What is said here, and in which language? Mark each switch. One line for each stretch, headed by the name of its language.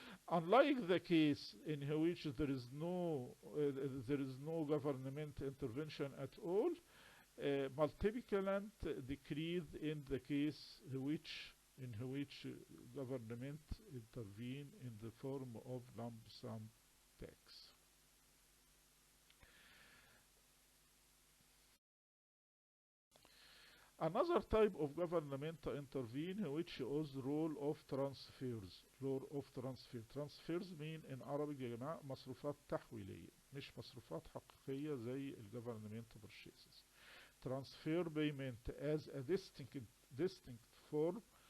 English: Unlike the case in which there is no government intervention at all, multiplicand decreased in the case in which government intervene in the form of lump sum tax. Another type of government intervene which is role of transfers. Role of transfer. Transfers mean in Arabic
Arabic: يا جماعة مصروفات تحويلية مش مصروفات حقيقية زي
English: government purchases. Transfer payment as a distinct form